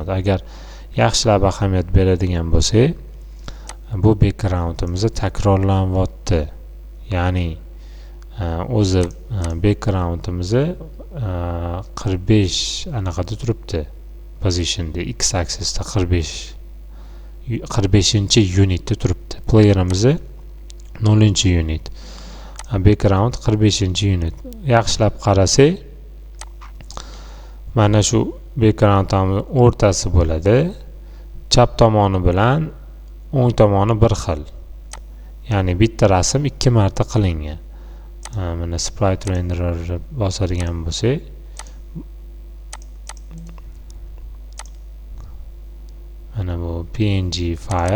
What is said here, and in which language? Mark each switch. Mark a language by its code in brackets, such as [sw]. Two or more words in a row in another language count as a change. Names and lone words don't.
[uz] Agar yaxshilab ahamiyat beradigan bo'lsak, bu backgroundimiz takrorlanyapti. Ya'ni o'zi backgroundimiz 45 anaqada turibdi. Positionda x axisda 45-unitda turibdi. Playerimiz 0-unit. Background 45-unit. Yaxshilab qarasak, mana shu backgroundimiz o'rtasi bo'ladi. Chap tomoni bilan o'ng tomoni bir xil. Ya'ni bitta rasm 2 marta qilingan. Mana [en] sprite renderer [uz] bosadigan bo'lsak, mana bu png fayl.